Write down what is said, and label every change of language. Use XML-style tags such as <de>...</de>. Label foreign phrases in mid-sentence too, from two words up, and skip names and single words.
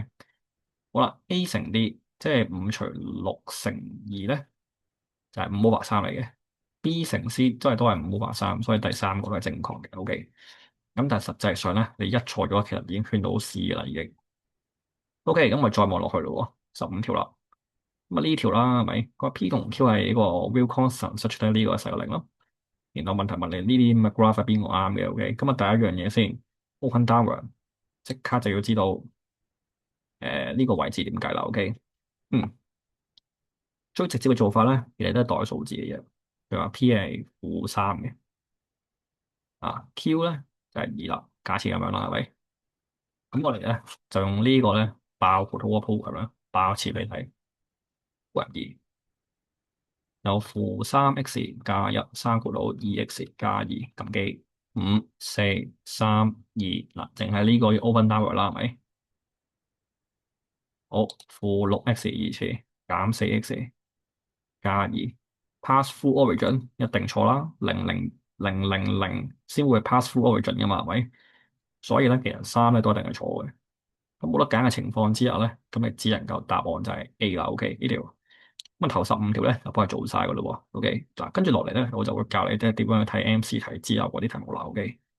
<yue>好啦，A 乘 D 即係5除6乘2咧，就係5/3嚟嘅。B 乘 C 都係5/3，所以第三個都係正確嘅，OK。咁但係實際上咧，你一錯咗，其實已經圈到 C 噶啦，已經。OK，咁我再望落去咯喎，15條啦。咁啊呢條啦，係咪？個 P 同 Q 係呢個</yue> <en>real constant，such that</en> <yue>呢個係細過0咯。然後問題問你呢啲咁嘅 graph 係邊個啱嘅？OK，咁啊第一樣嘢先 ，</yue> <en>open downward，</en> <yue>即刻就要知道呢個位置點計啦。OK，最直接嘅做法咧，其實都係代數字嘅嘢。譬如話 P 係-3嘅，Q 咧就係2啦。假設咁樣啦，係咪？咁我哋咧就用呢個咧爆括號個 program 啦，爆一次俾你睇。2有-3x 加1生括號 2x 加2撳機5、4、3、2嗱，淨係呢個要</yue> <en>open downward</en> <yue>啦，係咪？好，-6x 二次減4x 加2</yue> <en>pass through origin</en> <yue>一定錯啦，00000先會</yue> <en>pass through origin</en> <yue>噶嘛，係咪？所以咧，其實3咧都一定係錯嘅。咁冇得揀嘅情況之下咧，咁你只能夠答案就係 A 啦。OK 呢條咁啊頭15條咧就幫佢做晒噶啦喎。OK 嗱，跟住落嚟咧，我就會教你即係點樣去睇 MC 題之後嗰啲題目啦。OK。</yue>